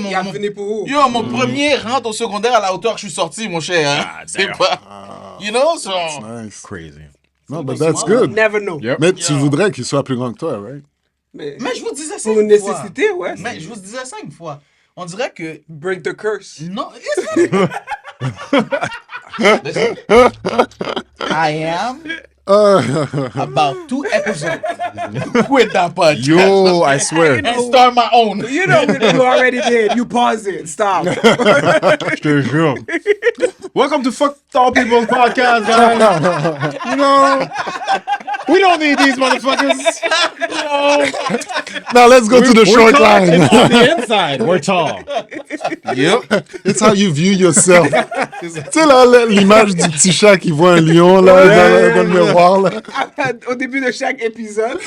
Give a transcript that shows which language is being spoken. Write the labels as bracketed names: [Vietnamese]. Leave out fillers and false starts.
[French] Il a fini pour où? mon premier rentre au secondaire à la hauteur que je suis sorti, mon cher. Hein? Ah, C'est [English] damn. pas... You know, so... Nice. Crazy. No, but that's good. Never know. Yep. [French] Mais tu voudrais qu'il soit plus grand que toi, [English] right? [French] Mais Mais je vous disais ça pour une une fois. nécessité, ouais. Mais je vous disais ça une fois. On dirait que... [English] Break the curse. Non, Listen, I am about 2 episodes to quit that podcast. Yo, I swear. And start my own. You know what you already did. You pause it. Stop. [French] Je te jure. [English] Welcome to Fuck Tall People's Podcast, guys. You know, we don't need these motherfuckers. Now let's go to the short tall, and line. on the inside, we're tall. Yep. It's how you view yourself. [French] Tu sais, là, l'image du petit chat qui voit un lion, là, dans le miroir, là. Au début de chaque épisode.